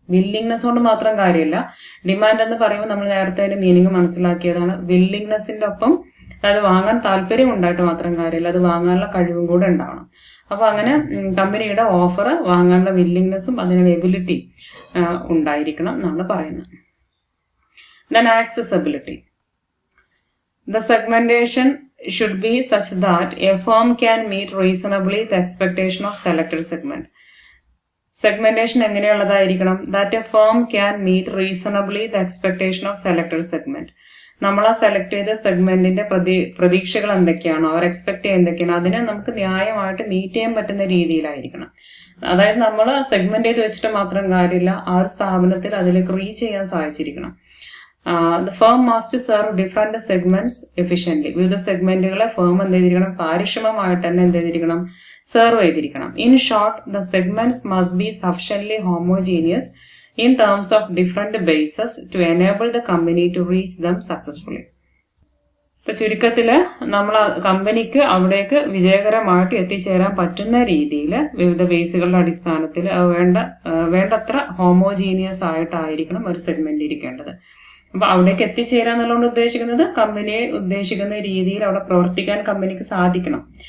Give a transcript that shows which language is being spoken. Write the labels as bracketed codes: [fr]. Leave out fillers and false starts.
[ml] Willingness കൊണ്ട് മാത്രം കാര്യമില്ല. ഡിമാൻഡ് എന്ന് പറയുമ്പോൾ നമ്മൾ നേരത്തെ അതിന്റെ മീനിങ് മനസ്സിലാക്കിയതാണ്. വില്ലിംഗ്നെസിന്റെ ഒപ്പം അത് വാങ്ങാൻ താല്പര്യം ഉണ്ടായിട്ട് മാത്രം കാര്യമില്ല, അത് വാങ്ങാനുള്ള കഴിവും കൂടെ ഉണ്ടാവണം. അപ്പൊ അങ്ങനെ കമ്പനിയുടെ ഓഫർ വാങ്ങാനുള്ള വില്ലിംഗ്നെസ്സും അതിനുള്ള എബിലിറ്റി ഉണ്ടായിരിക്കണം എന്നാണ് പറയുന്നത്. [en] Then accessibility. The segmentation should be such that a firm can meet reasonably the expectation of selected segment. [ml] Segmentation എങ്ങനെയുള്ളതായിരിക്കണം? [en] That a firm can meet reasonably the expectation of selected segment. [ml] നമ്മൾ ആ select ചെയ്ത സെഗ്മെന്റിന്റെ പ്രതീക്ഷകൾ എന്തൊക്കെയാണോ, അവർ expect ചെയ്യുന്ന എന്തൊക്കെയാണോ, അതിനെ നമുക്ക് ന്യായമായിട്ട് meet ചെയ്യാൻ പറ്റുന്ന രീതിയിലായിരിക്കണം. അതായത് നമ്മൾ സെഗ്മെന്റ് ചെയ്ത് വെച്ചിട്ട് മാത്രം കാര്യമില്ല, ആ ഒരു സ്ഥാപനത്തിൽ അതിലേക്ക് റീച്ച് ചെയ്യാൻ സാധിച്ചിരിക്കണം. [en] The firm must serve different segments efficiently. [ml] വിവിധ സെഗ്മെന്റുകളെ ഫേം എന്ത് ചെയ്തിരിക്കണം, കാര്യക്ഷമമായിട്ട് തന്നെ എന്ത് ചെയ്തിരിക്കണം, സെർവ് ചെയ്തിരിക്കണം. In short, the segments must be സഫിഷ്യന്റ്ലി homogeneous [en] in terms of different bases to enable the company to reach them successfully. [ml] ഇപ്പൊ ചുരുക്കത്തില് നമ്മൾ കമ്പനിക്ക് അവിടേക്ക് വിജയകരമായിട്ട് എത്തിച്ചേരാൻ പറ്റുന്ന രീതിയിൽ വിവിധ ബേസുകളുടെ അടിസ്ഥാനത്തിൽ വേണ്ടത്ര ഹോമോജീനിയസ് ആയിട്ടായിരിക്കണം ഒരു സെഗ്മെന്റ് ഇരിക്കേണ്ടത്. അപ്പൊ അവിടേക്ക് എത്തിച്ചേരാന്നുള്ളതുകൊണ്ട് ഉദ്ദേശിക്കുന്നത് കമ്പനിയെ ഉദ്ദേശിക്കുന്ന രീതിയിൽ അവിടെ പ്രവർത്തിക്കാൻ കമ്പനിക്ക് സാധിക്കണം.